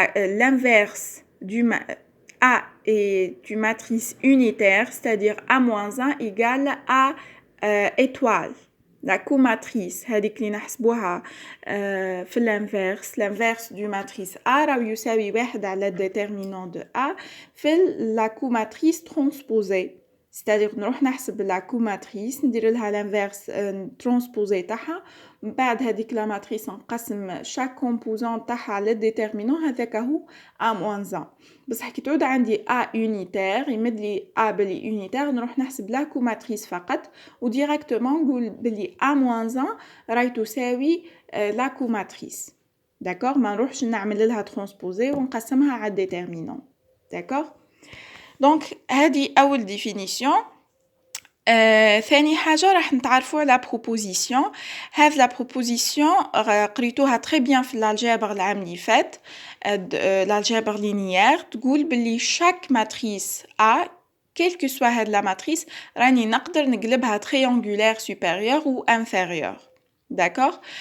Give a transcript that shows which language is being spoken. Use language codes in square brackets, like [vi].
[fr] L'inverse du A est une matrice unitaire, c'est-à-dire A-1 égale A étoile. La comatrice, [ar] هذيك اللي نحسبوها في [fr] l'inverse du matrice A [ar] راهو يساوي 1 على [fr] déterminant de A في la comatrice transposée. [ar] C'est-à-dire نروح نحسب la comatrice ندير لها [fr] l'inverse transposée [ar] تاعها من بعد هذيك la matrice نقسم chaque composant تاعها على déterminant هذاك هو A-1. بصح كي تعود عندي A unitaire يمد لي A بلي unitaire نروح نحسب la comatrice فقط وديريكتومون نقول بلي A-1 راهي تساوي la comatrice. [fr] D'accord. [ar] ما نروحش نعمل لها transposée ونقسمها على déterminant. [fr] D'accord. [ar] Donc هذه أول définition. ثاني حاجة راح نتعرفوا على proposition. [fr] هذه la proposition قريتوها très bien في l'algèbre [ar] العام اللي فات, [fr] l'algèbre linéaire. [ar] تقول باللي [fr] chaque matrice A, quelle que soit هذه la matrice, [ar] راني نقدر نقلبها [fr] triangulaire supérieur ou inférieur. D'accord.